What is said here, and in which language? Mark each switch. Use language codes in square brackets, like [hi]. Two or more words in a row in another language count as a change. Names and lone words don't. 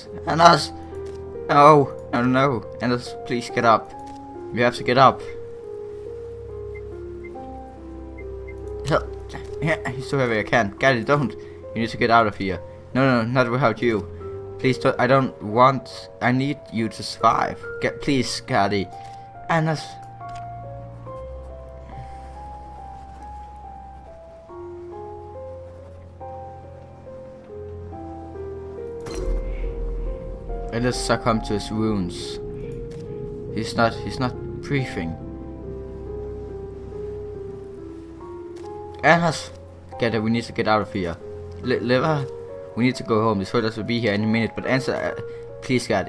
[en] No. Anders, please get up. You have to get up. He's so heavy I can't. Gerda, don't. You need to get out of here. No, not without you. Please don't. I need you to survive. Please, Gerda. Anders. Anders succumbed to his wounds. He's not breathing. Anders! Gerda, we need to get out of here. Liver, we need to go home. The soldiers will be here any minute, but answer, please, Gerda.